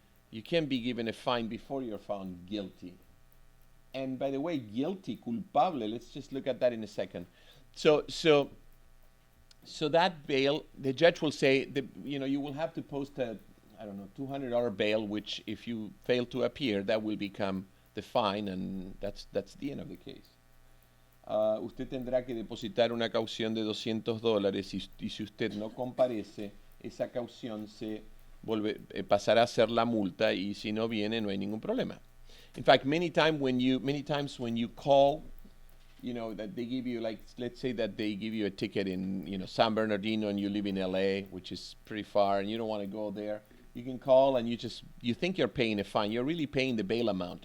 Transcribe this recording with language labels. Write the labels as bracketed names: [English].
[English] You can't be given a fine before you're found guilty. And by the way, guilty, culpable, let's just look at that in a second. So that bail, the judge will say, you will have to post a, $200 bail, which if you fail to appear, that will become the fine, and that's the end of the case. [Spanish] Usted tendrá que depositar una caución de $200 y si usted no comparece, esa caución pasará a ser la multa, y si no viene, no hay ningún problema. [English] In fact, many times when you call, that they give you, like, let's say that they give you a ticket in, San Bernardino, and you live in LA, which is pretty far, and you don't want to go there. You can call, and you think you're paying a fine. You're really paying the bail amount.